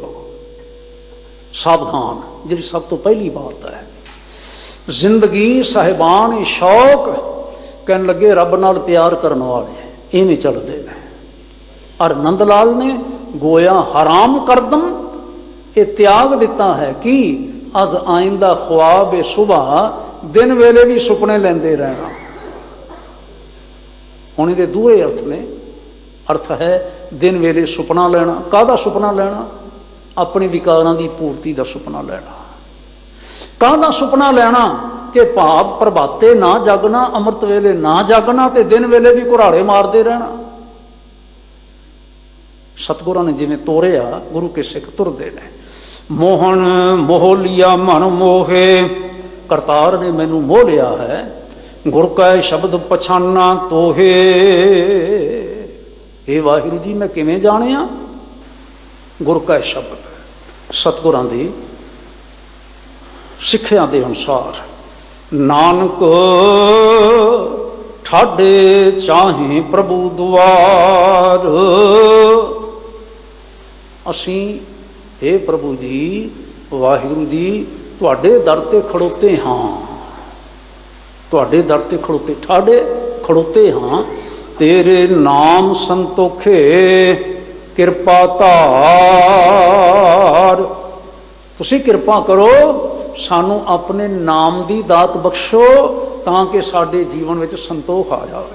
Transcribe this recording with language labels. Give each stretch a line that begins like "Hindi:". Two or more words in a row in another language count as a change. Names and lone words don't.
Punjabi: ਉਹ ਸਾਵਧਾਨ ਜਿਹੜੀ ਸਭ ਤੋਂ ਪਹਿਲੀ ਬਾਤ ਹੈ। ਜ਼ਿੰਦਗੀ ਸਾਹਿਬਾਨ ਸ਼ੌਕ, ਕਹਿਣ ਲੱਗੇ ਰੱਬ ਨਾਲ ਪਿਆਰ ਕਰਨ ਵਾਲੇ ਇਵੇਂ ਚੱਲਦੇ ਨੇ। ਔਰ ਨੰਦ ਲਾਲ ਨੇ ਗੋਇਆ
Persian: حرام کردم,
Punjabi: ਇਹ ਤਿਆਗ ਦਿੱਤਾ ਹੈ ਕਿ
Persian: از آینده خوابِ صبح,
Punjabi: ਦਿਨ ਵੇਲੇ ਭੀ ਸੁਪਨੇ ਲੈਂਦੇ ਰਹਿਣਾ। ਹੁਣ ਇਹਦੇ ਦੂਰੇ ਅਰਥ ਨੇ। ਅਰਥ ਹੈ ਦਿਨ ਵੇਲੇ ਸੁਪਨਾ ਲੈਣਾ। ਕਾਹਦਾ ਸੁਪਨਾ ਲੈਣਾ? ਅਪਣੇ ਵਿਕਾਰਾਂ ਦੀ ਪੂਰਤੀ ਕਾ ਸੁਪਨਾ ਲੈਣਾ। ਕਾਹਦਾ ਸੁਪਨਾ ਲੈਣਾ? ਕਿ ਭਾਵ ਪ੍ਰਭਾਤੇ ਨਾ ਜਾਗਣਾ, ਅੰਮ੍ਰਿਤ ਵੇਲੇ ਨਾ ਜਾਗਣਾ, ਤੇ ਦਿਨ ਵੇਲੇ ਭੀ ਘੁਰਾੜੇ ਮਾਰਤੇ ਰਹਿਣਾ। ਸਤਿਗੁਰਾਂ ਨੇ ਜਿਵੇਂ ਤੋਰਿਆ, ਗੁਰੂ ਕੇ ਸਿੱਖ ਤੁਰਦੇ ਨੇ। ਮੋਹਨ ਮੋਹ ਲਿਆ ਮਨ ਮੋਹੇ, ਕਰਤਾਰ ਨੇ ਮੈਨੂੰ ਮੋਹ ਲਿਆ ਹੈ। ਗੁਰ ਕਾ ਸ਼ਬਦ ਪਛਾਣਾ ਤੋਹੇ। ਹੇ ਵਾਹਿਗੁਰੂ ਜੀ, ਮੈਂ ਕਿਵੇਂ ਜਾਣਿਆ? ਗੁਰ ਕਾ ਸ਼ਬਦ ਸਤਿਗੁਰਾਂ ਦੀ ਸਿੱਖਿਆ ਦੇ ਅਨੁਸਾਰ। ਨਾਨਕ ਠਾਢੇ ਚਾਹੇ ਪ੍ਰਭੂ ਦੁਆਰ। ਅਸੀਂ ਹੇ ਪ੍ਰਭੂ ਜੀ, ਵਾਹਿਗੁਰੂ ਜੀ, ਤੁਹਾਡੇ ਦਰ ਤੇ ਖੜੋਤੇ ਹਾਂ। ਤੁਹਾਡੇ ਦਰ ਤੇ ਖੜੋਤੇ, ਠਾਢੇ ਖੜੋਤੇ ਹਾਂ। ਤੇਰੇ ਨਾਮ ਸੰਤੋਖੇ ਕਿਰਪਾ ਧਾਰ। ਤੁਸੀਂ ਕਿਰਪਾ ਕਰੋ, ਸਾਨੂੰ ਅਪਣੇ ਨਾਮ ਦੀ ਦਾਤ ਬਖ਼ਸ਼ੋ, ਤਾਂ ਕਿ ਸਾਡੇ ਜੀਵਨ ਵਿਚ ਸੰਤੋਖ ਆ ਜਾਵੇ।